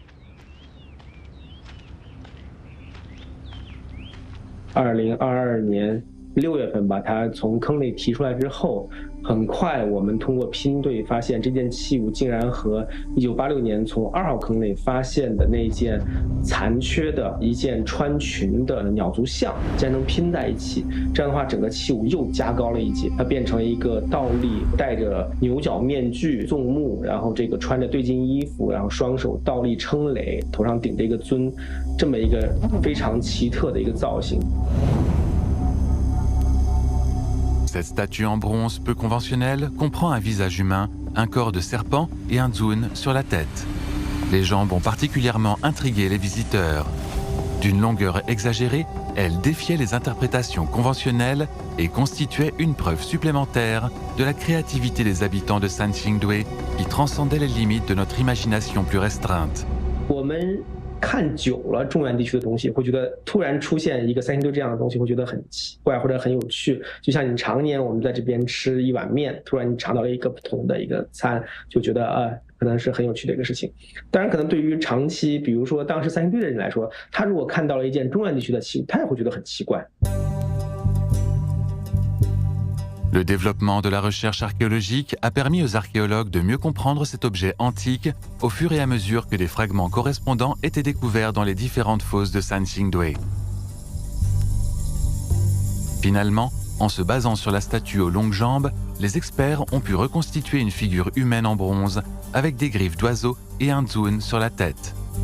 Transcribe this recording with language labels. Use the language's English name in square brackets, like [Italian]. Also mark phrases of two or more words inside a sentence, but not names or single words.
[Chinese] 2022 年6月份把它从坑内提出来之后，很快我们通过拼对发现这件器物竟然和1986年从2号坑内发现的那件残缺的一件穿裙的鸟足像竟然能拼在一起。这样的话，整个器物又加高了一阶，它变成了一个倒立戴着牛角面具纵目，然后这个穿着对襟衣服，然后双手倒立撑垒，头上顶着一个尊，这么一个非常奇特的一个造型。 [French] Cette statue en bronze peu conventionnelle comprend un visage humain, un corps de serpent et un zun sur la tête. Les jambes ont particulièrement intrigué les visiteurs. D'une longueur exagérée, elle défiait les interprétations conventionnelles et constituait une preuve supplémentaire de la créativité des habitants de Sanxingdui qui transcendait les limites de notre imagination plus restreinte. [Chinese] 看久了中原地区的东西，会觉得突然出现一个三星堆这样的东西，会觉得很奇怪或者很有趣。就像你常年我们在这边吃一碗面，突然你尝到了一个不同的一个餐，就觉得可能是很有趣的一个事情。当然，可能对于长期，比如说当时三星堆的人来说，他如果看到了一件中原地区的器物，他也会觉得很奇怪。 [French] Le développement de la recherche archéologique a permis aux archéologues de mieux comprendre cet objet antique au fur et à mesure que des fragments correspondants étaient découverts dans les différentes fosses de Sanxingdui. Finalement, en se basant sur la statue aux longues jambes, les experts ont pu reconstituer une figure humaine en bronze avec des griffes d'oiseau et un zun sur la tête.